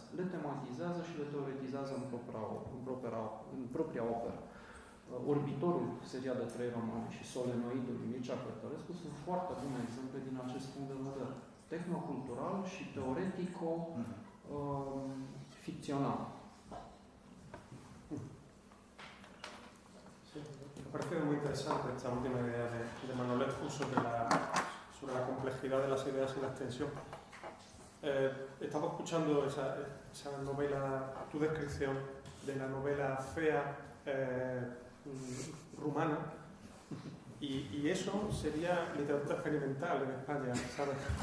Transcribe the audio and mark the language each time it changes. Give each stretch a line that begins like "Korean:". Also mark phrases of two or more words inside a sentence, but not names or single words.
Romanian: Le tematizează și le teoretizează în propria operă. Orbitorul, seria de 3 romane, și Solenoidul lui Mircea Cărtărescu sunt foarte bune exemple din acest punct de vedere. Tehnocultural și teoretico-ficțional.
Spanish: Me parece muy interesante esta última idea de Manolescu sobre la complejidad de las ideas y la extensión. Estaba escuchando esa novela, tu descripción de la novela fea rumana, y eso sería literatura experimental en España, ¿sabes?